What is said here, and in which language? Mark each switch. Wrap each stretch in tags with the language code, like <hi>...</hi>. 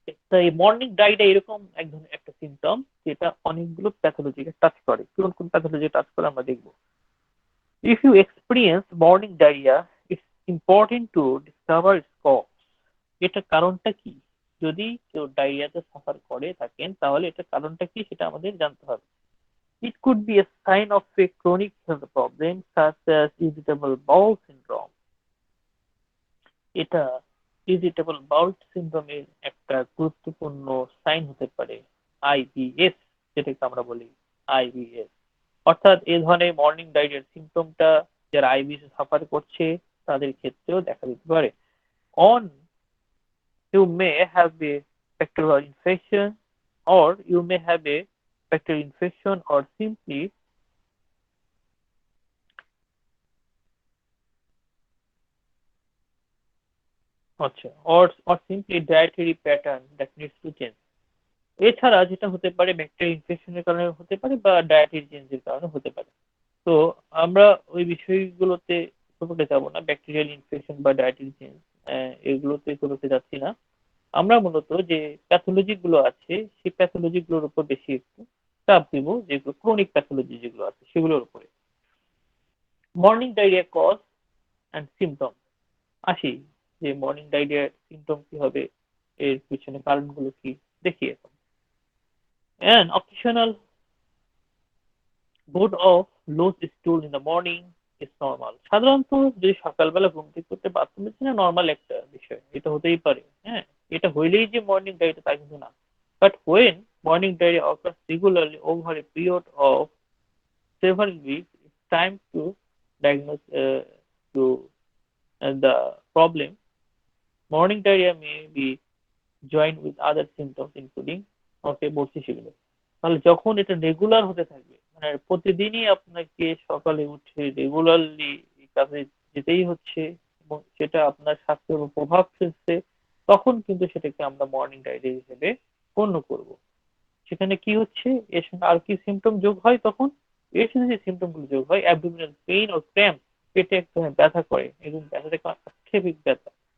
<bn>তাই morning diarrhoea এরকম এক ধরনের একটা সিমটম, যেটা অনেকগুলো প্যাথোলজিকে টাচ করে। কোন কোন প্যাথোলজি টাচ করে আমরা দেখবো।</bn> <en>If you experience morning diarrhoea, it's important to discover its cause.</en> <bn>এটা কারণটা কি? যদি কেউ ডায়রিয়াতে সাফার করে থাকেন, তাহলে এটা কারণটা কি সেটা আমাদের জানতে হবে।</bn> <en>It could be a sign of a chronic health problem such as irritable bowel syndrome.</en> <bn>এটা ইরিটেবল বাউল সিনড্রোমের একটা গুরুত্বপূর্ণ সাইন হতে পারে। আইবিএস, যেটাকে আমরা বলি আইবিএস। অর্থাৎ এই ধরনের মর্নিং ডায়রিয়ার সিমটমটা যারা আইবিএস সাফার করছে তাদের ক্ষেত্রেও দেখা দিতে পারে।</bn> <en>On you may have a bacterial infection, or you may have a bacterial infection, or simply or simply dietary pattern that needs to change.</en> <bn>এছাড়া যেটা হতে পারে ব্যাকটেরিয়া ইনফেকশনের কারণে হতে পারে বা ডায়েটারি চেঞ্জের কারণে হতে পারে। তো আমরা ওই বিষয়গুলোতে খুব যাব না, ব্যাকটেরিয়াল ইনফেকশন বা ডায়েটারি চেঞ্জ এগুলোতে খুবতে যাচ্ছি না। আমরা মূলত যে প্যাথোলজি গুলো আছে সেই প্যাথোলজি গুলোর উপর বেশি একটু চাপ দিব, যেগুলো ক্রনিক প্যাথোলজি যেগুলো আছে সেগুলোর উপরে।</bn> <en>Morning diarrhoea cause and symptom.</en> <bn>আসি যে মর্নিং ডায়রিয়ার সিমটম কি হবে, এর পিছনে কারণগুলো কি দেখি এখন।</bn> <en>An occasional bout of loose stool in the morning is normal.</en> <bn>সাধারণত যদি সকালবেলা ঘুম থেকে উঠতে বাথরুম যাচ্ছি না, নর্মাল একটা বিষয়, এটা হতেই পারে। হ্যাঁ, এটা হইলেই যে মর্নিং ডায়রিয়া তা কিন্তু না।</bn> <en>But when morning diarrhoea occurs regularly over a period of several weeks, it's time to diagnose to the problem. Morning diarrhea may be joined with other symptoms including,</en> <bn>ওকে বলছি সেগুলো। তাহলে যখন এটা রেগুলার হতে থাকবে, মানে প্রতিদিনই আপনাকে সকালে উঠে রেগুলারলি কাজে যেতেই হচ্ছে এবং সেটা আপনার স্বাস্থ্যের উপর প্রভাব ফেলছে, তখন কিন্তু সেটাকে আমরা মর্নিং ডায়রিয়া হিসেবে গণ্য করব। সেখানে কি হচ্ছে, এর সঙ্গে আর কি সিমটম যোগ হয় তখন? এর সাথে যে সিমটম গুলো যোগ হয়, অ্যাবডোমিনাল পেইন ও ক্র্যাম্প, পেটে একটা ব্যথা করে এবং ব্যথাটা আক্ষেপিক ব্যথা।</bn>